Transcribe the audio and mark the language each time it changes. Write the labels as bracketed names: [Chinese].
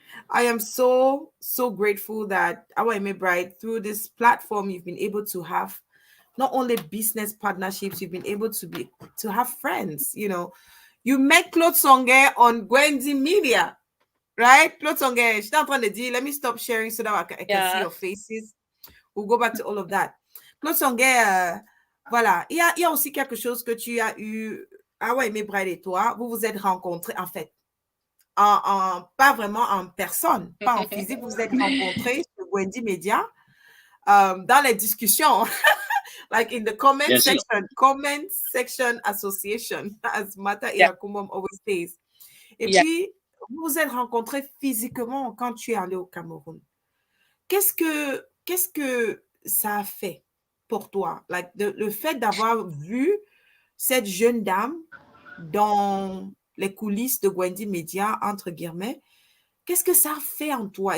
[English] I am so grateful that our Amy Bride, through this platform, you've been able to have not only business partnerships, you've been able to have friends. You know, you met Claude Songe on Gwendy Media, right? Claude Songe, she's not on the deal. Let me stop sharing so that I can see Yeah. your faces. We'll go back to all of that. [French] Claude Songe, voilà. Il y a aussi quelque chose que tu as eu, Awa Aimé Bride et toi, vous vous êtes rencontrés, en fait, pas vraiment en personne, pas en physique, vous vous êtes rencontrés sur Gwendy Media, dans les discussions, [English] like in the [French] Bien sûr. [English] comment section association, as Mata Yeah. Iakumom always says. Et Yeah. [French] puis, vous vous êtes rencontrés physiquement quand tu es allé au Cameroun. Qu'est-ce que ça a fait pour toi? Like, le fait d'avoir vu cette jeune dame dans les coulisses de Gwendy Media, entre guillemets, qu'est-ce que ça a fait en toi?